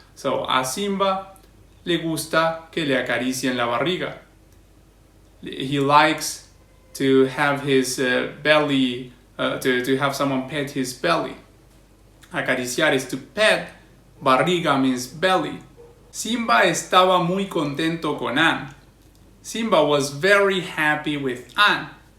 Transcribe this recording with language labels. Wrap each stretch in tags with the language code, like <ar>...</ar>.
<es>So, a Simba le gusta que le acaricien la barriga.</es> <en>He likes to have his belly, to have someone pet his belly. Acariciar is to pet, barriga means belly.</en> <es>Simba estaba muy contento con Anne.</es> <en>Simba was very happy with Anne.</en>